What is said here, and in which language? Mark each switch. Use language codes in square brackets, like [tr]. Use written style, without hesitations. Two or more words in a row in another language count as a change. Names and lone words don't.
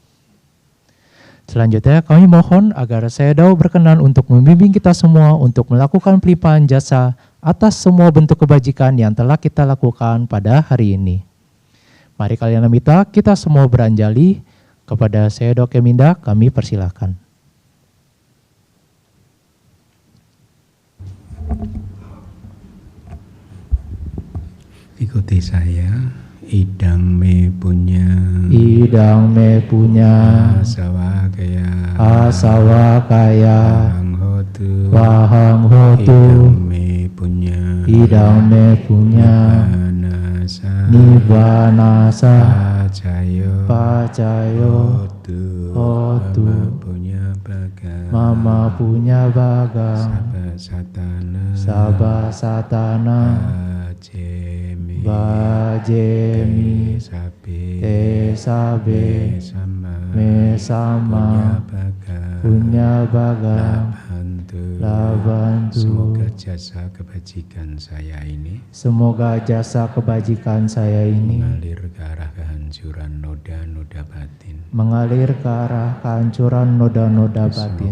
[id] Selanjutnya kami mohon agar Sayadaw berkenan untuk membimbing kita semua untuk melakukan pelimpahan jasa atas semua bentuk kebajikan yang telah kita lakukan pada hari ini. Mari Kalyanamita kita semua beranjali kepada Sayadaw Keminda, kami persilahkan. Ikuti saya, [pi] idang me punya asawa kaya wahang hotu idang me punya nibbanasa pacayo hotu mama punya baga sabah satana bajemi te sabe me sama punya baga labantu. [id] Semoga jasa kebajikan saya ini mengalir ke arah kehancuran kehancuran noda-noda batin. mengalir ke arah kehancuran noda-noda batin.